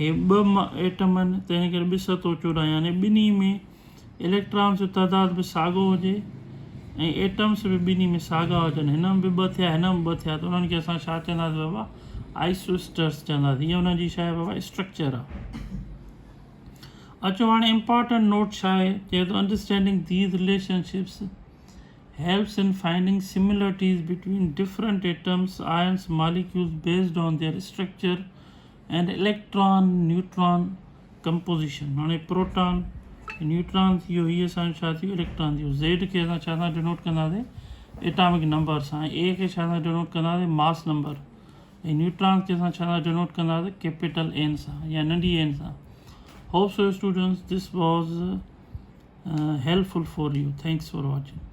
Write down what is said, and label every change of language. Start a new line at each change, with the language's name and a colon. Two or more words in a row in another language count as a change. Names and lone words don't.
Sindhi: हे 2 एटम आहिनि, तंहिं करे 2 7 14, यानी ॿिन्ही में इलेक्ट्रॉन्स जो तइदाद बि साॻियो हुजे, ऐं एटम्स बि ॿिन्ही में साॻा हुजनि। हिन में बि 2 थिया, हिन में 2 थिया, त उन्हनि खे असां छा चवंदासीं बाबा, आइसोस्टर्स चवंदासीं। हीअ हुनजी छा आहे बाबा, स्ट्रक्चर आहे। अचो हाणे
English: important note
Sindhi: छा आहे, चए थो
English: understanding these relationships helps in finding similarities between different atoms, ions, molecules based on their structure and electron neutron composition.
Sindhi: हाणे
English: proton neutron
Sindhi: थियो, हीअ असांजो छा थियो, इलेक्ट्रॉन थियो। Z खे असां छा सां डिनोट कंदासीं,
English: atomic number
Sindhi: सां, A खे छा सां डिनोट कंदासीं,
English: mass number,
Sindhi: ऐं न्यूट्रॉन खे असां छा सां डिनोट कंदासीं,
English: capital N
Sindhi: सां या नंढी n सां।
English: hope so students this was helpful for you. Thanks for watching.